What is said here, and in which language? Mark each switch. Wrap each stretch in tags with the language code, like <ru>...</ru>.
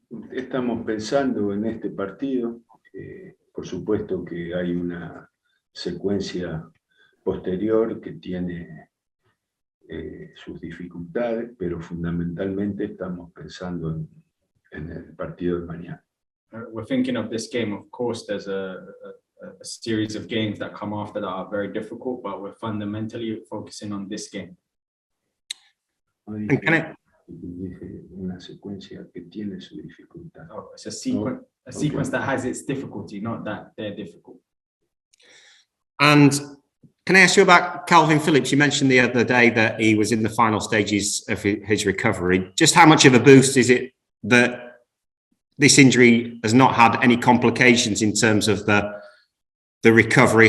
<es>Estamos pensando en este partido. Por supuesto que hay una secuencia posterior que tiene sus dificultades, pero fundamentalmente estamos pensando en el partido de mañana.</es> <en>We're thinking of this game. Of course, there's a series of games that come after that are very difficult, but we're fundamentally focusing on this game.</en> <es>Una secuencia que tiene su dificultad.</es> <en>Oh, it's a sequence that has its difficulty, not that they're difficult. And can I ask you about Kalvin Phillips? You mentioned the other day that he was in the final stages of his recovery. Just how much of a boost is it that this injury has not had any complications in terms of the recovery?</en>